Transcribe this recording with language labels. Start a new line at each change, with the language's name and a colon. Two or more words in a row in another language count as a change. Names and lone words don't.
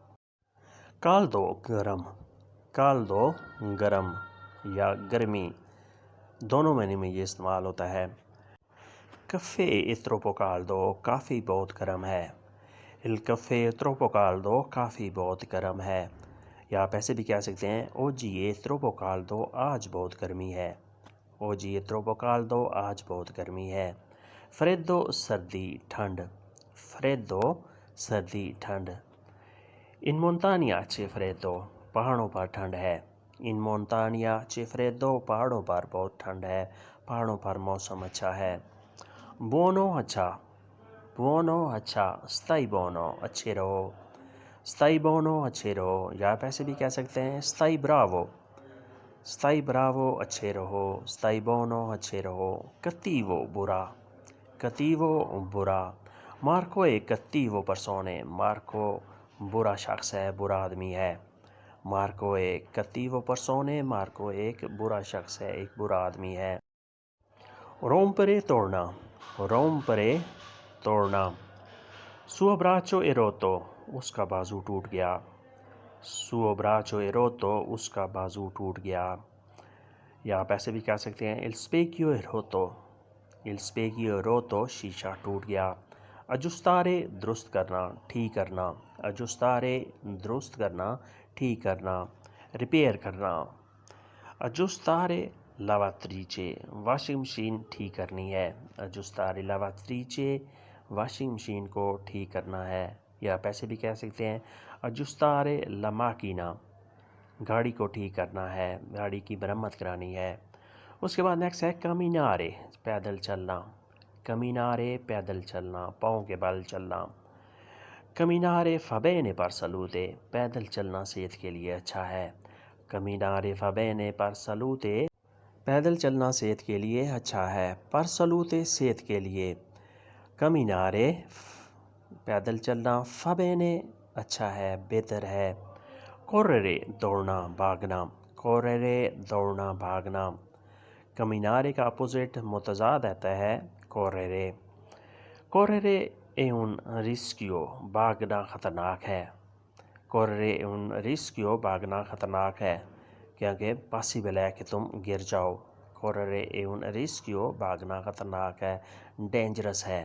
Urdu: caldo گرم، caldo گرم یا گرمی، دونوں معنی میں یہ استعمال ہوتا ہے۔
Italian: caffè è troppo caldo
Urdu: کافی بہت گرم ہے،
Italian: il caffè è troppo caldo
Urdu: کافی بہت گرم ہے، یا آپ ایسے بھی کہہ سکتے ہیں
Italian: oggi è troppo caldo
Urdu: آج بہت گرمی ہے،
Italian: oggi è troppo caldo
Urdu: آج بہت گرمی ہے۔ freddo سردی ٹھنڈ، freddo سردی ٹھنڈ۔
Italian: in montagna c'è freddo
Urdu: پہاڑوں پر ٹھنڈ ہے،
Italian: in montagna c'è freddo
Urdu: پہاڑوں پر بہت ٹھنڈ ہے، پہاڑوں پر موسم اچھا ہے۔ buono اچھا، buono اچھا،
Italian: stai buono
Urdu: اچھے رہو،
Italian: stai buono
Urdu: اچھے رہو، یا آپ ایسے بھی کہہ سکتے ہیں
Italian: stai bravo، stai bravo
Urdu: اچھے رہو،
Italian: stai buono
Urdu: اچھے رہو۔ cattivo برا، cattivo برا،
Italian: Marco è cattivo persone
Urdu: مارکو برا شخص ہے، برا آدمی ہے،
Italian: Marco è cattivo persone
Urdu: مارکو ایک برا شخص ہے، ایک برا آدمی ہے۔ rompere توڑنا، rompere توڑنا،
Italian: suo braccio è rotto
Urdu: اس کا بازو ٹوٹ گیا،
Italian: suo braccio è rotto
Urdu: اس کا بازو ٹوٹ گیا، یا آپ ایسے بھی کہہ سکتے ہیں
Italian: il specchio è rotto، il specchio è rotto
Urdu: شیشہ ٹوٹ گیا۔ aggiustare درست کرنا، ٹھیک کرنا، aggiustare درست کرنا، ٹھیک کرنا، ریپیئر کرنا۔
Italian: aggiustare lavatrice
Urdu: واشنگ مشین ٹھیک کرنی ہے،
Italian: aggiustare lavatrice
Urdu: واشنگ مشین کو ٹھیک کرنا ہے، یا آپ ایسے بھی کہہ سکتے ہیں
Italian: aggiustare la macchina
Urdu: گاڑی کو ٹھیک کرنا ہے، گاڑی کی مرمت کرانی ہے۔ اس کے بعد نیکسٹ ہے camminare پیدل چلنا، camminare پیدل چلنا، پاؤں کے بل چلنا۔
Italian: camminare fa bene per salute
Urdu: پیدل چلنا صحت کے لیے اچھا ہے،
Italian: camminare fa bene per salute
Urdu: پیدل چلنا صحت کے لیے اچھا ہے،
Italian: per salute
Urdu: صحت کے لیے۔ camminare پیدل چلنا،
Italian: fa bene
Urdu: اچھا ہے، بہتر ہے۔ correre دوڑنا بھاگنا، correre دوڑنا بھاگنا۔ camminare کا اپوزٹ متضاد آتا ہے correre،
Italian: correre è un rischio
Urdu: بھاگنا خطرناک ہے،
Italian: correre è un rischio
Urdu: بھاگنا خطرناک ہے، کیونکہ پاسبل ہے کہ تم گر جاؤ،
Italian: correre è un rischio,
Urdu: بھاگنا خطرناک ہے, dangerous ہے.